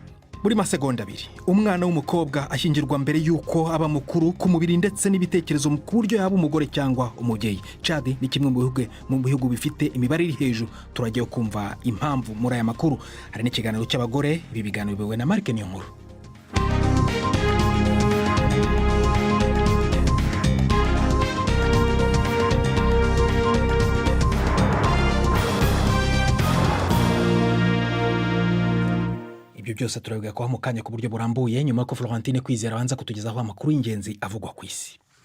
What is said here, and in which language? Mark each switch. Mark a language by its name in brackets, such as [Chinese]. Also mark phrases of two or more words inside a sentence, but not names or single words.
[Kinyarwanda] Muri masegonda 2 umwana w'umukobwa ashyingirwa mbere yuko aba mukuru ku mubiri ndetse n'ibitekerezo mu buryo yaba umugore cyangwa umubyeyi. Chad ni kimwe mu bihugu bifite imibare iri hejuru. Turagiye kumva impamvu muri aya makuru. Hari n'ikiganiro cy'abagore, ibi biganiro biwe na Mark Niyonkuru. Byose turavuga ko mu kanya ku buryo burambuye nyuma ko Florentine Kwizera abanza kutugezaho amakuru y'ingenzi avugwa ku isi.